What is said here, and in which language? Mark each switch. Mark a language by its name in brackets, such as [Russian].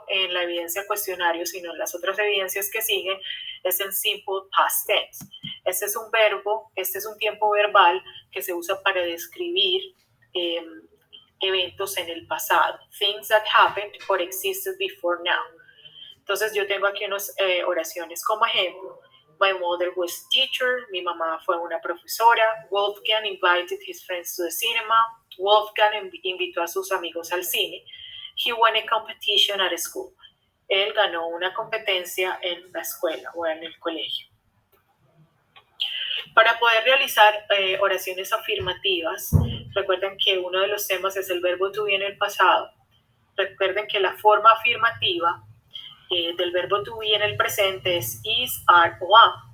[Spanish] en la evidencia cuestionario, sino en las otras evidencias que siguen, es el simple past tense. Este es un verbo, este es un tiempo verbal que se usa para describir eventos en el pasado. [English] Things that happened or existed before now. [Spanish] Entonces yo tengo aquí unas oraciones como ejemplo. [English] My mother was a teacher. [Spanish] Mi mamá fue una profesora. [English] Wolfgang invited his friends to the cinema. [Spanish] Wolfgang invitó a sus amigos al cine. [English] He won a competition at school. [Spanish] Él ganó una competencia en la escuela o en el colegio. Para poder realizar oraciones afirmativas, recuerden que uno de los temas es el verbo to be en el pasado. Recuerden que la forma afirmativa del verbo to be en el presente es is, are o am.